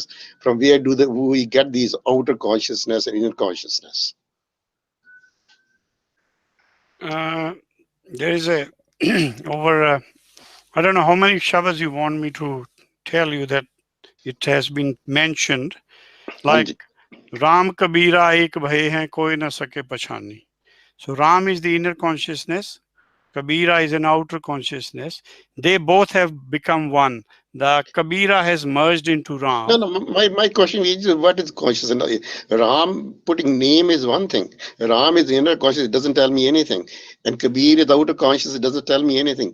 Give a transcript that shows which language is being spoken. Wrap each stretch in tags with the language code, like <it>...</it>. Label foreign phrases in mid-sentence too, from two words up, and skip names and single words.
<en>From where do we get these outer consciousness and inner consciousness? There is a over I don't know how many Shabbos you want me to tell you that it has been mentioned, like</en> <hi>राम कबीरा एक भए है कोई न सके पछानी.</hi> <en>So Ram is the inner consciousness, Kabira is an outer consciousness. They both have become one. The Kabira has merged into Ram. No, my question is, what is consciousness? Ram, putting name is one thing. Ram is inner consciousness, it doesn't tell me anything. And Kabir is outer consciousness, it doesn't tell me anything.</en>